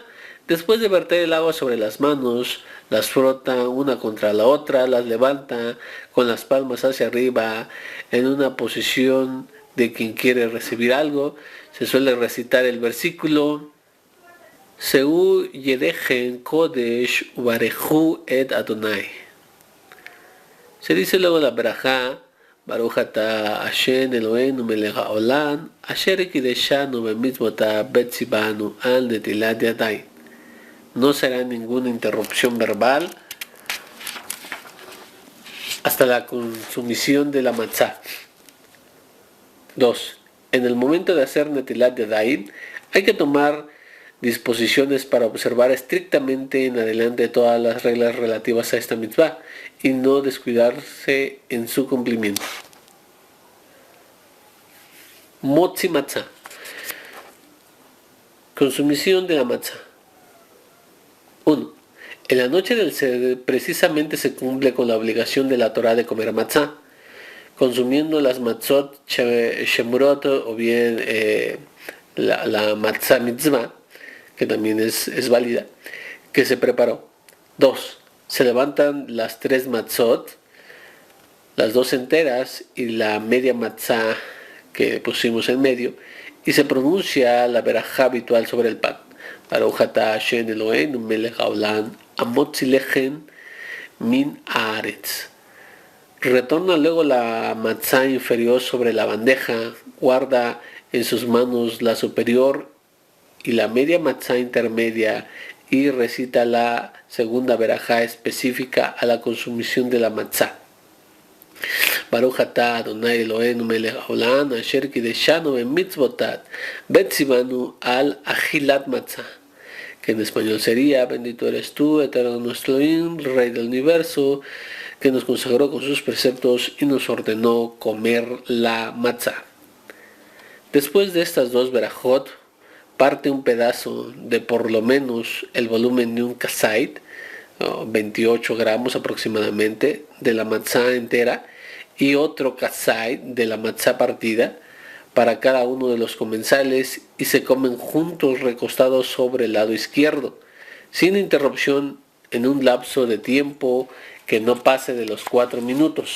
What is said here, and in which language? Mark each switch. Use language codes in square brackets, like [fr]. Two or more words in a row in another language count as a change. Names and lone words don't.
[es] Después de verter el agua sobre las manos, las frota una contra la otra, las levanta con las palmas hacia arriba en una posición de quien quiere recibir algo. Se suele recitar el versículo [he] שאו ידכם קדש וברכו את אדני. [es] Se dice luego la berajá [he] ברוך אתה השם אלהינו מלך העולם אשר קדשנו במצותיו וצונו על נטילת ידים. [es] No será ninguna interrupción verbal hasta la consumición de la matzá. 2. En el momento de hacer [he] נטילת ידים [es] hay que tomar disposiciones para observar estrictamente en adelante todas las reglas relativas a esta mitzvah y no descuidarse en su cumplimiento. [he] מוציא מצה. [es] Consumición de la matzah. 1. En la noche del Seder precisamente se cumple con la obligación de la Torá de comer matzah, consumiendo las [he] מצות שמורות [es] o bien la [he] מצה מצוה, [es] que también es válida, que se preparó. 2. Se levantan las 3 matzot, las 2 enteras y la media matzah que pusimos en medio, y se pronuncia la berajá habitual sobre el pan. [he] ברוך אתה השם אלהינו מלך העולם המוציא לחם מן הארץ. [es] Retorna luego la matzá inferior sobre la bandeja, guarda en sus manos la superior y la media matzá intermedia y recita la segunda berajá específica a la consumición de la matzá. [he] ברוך אתה אדני אלהינו מלך העולם אשר קדשנו במצותיו וצונו על אכילת מצה, [es] que en español sería bendito eres tú, eterno nuestro Elohim, Rey del universo, que nos consagró con sus preceptos y nos ordenó comer la matzá. Después de estas 2 berajot, parte un pedazo de por lo menos el volumen de un kasait, 28 gramos aproximadamente, de la matzá entera, y otro kasait de la matzá partida para cada uno de los comensales, y se comen juntos recostados sobre el lado izquierdo, sin interrupción en un lapso de tiempo que no pase de los 4 minutos.